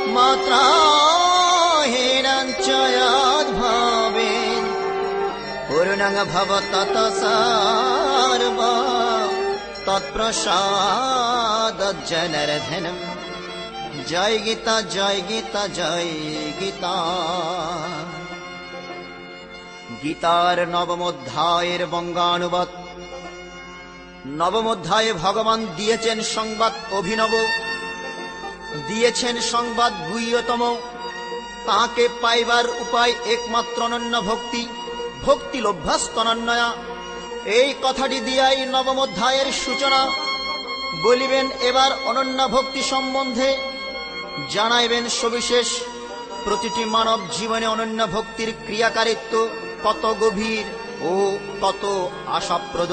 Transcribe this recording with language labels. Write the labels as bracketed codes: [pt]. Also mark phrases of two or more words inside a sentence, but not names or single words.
[sa] मात्रा हीनं च यद्भावेत् पूर्णं भवतत सर्व तत्प्रसादज्जनार्दनम्। जय गीता जय गीता जय गीता। [bn] গীতার নবম অধ্যায়ের বঙ্গানুবাদ। নবম অধ্যায়ে ভগবান দিয়েছেন সংবাদ অভিনব, দিয়েছেন সংবাদ গুহ্যতম। তাকে পাইবার উপায় একমাত্র অনন্য ভক্তি, [sa] ভক্তি লভ্যাস্তনন্যয়া। [bn] এই কথাটি দিয়াই নবম অধ্যায়ের সূচনা। বলিবেন এবার অনন্য ভক্তি সম্বন্ধে, জানাইবেন সবিশেষ প্রতিটি মানব জীবনে অনন্য ভক্তির ক্রিয়াকারিত্ব কত গভীর ও কত আশাপ্রদ।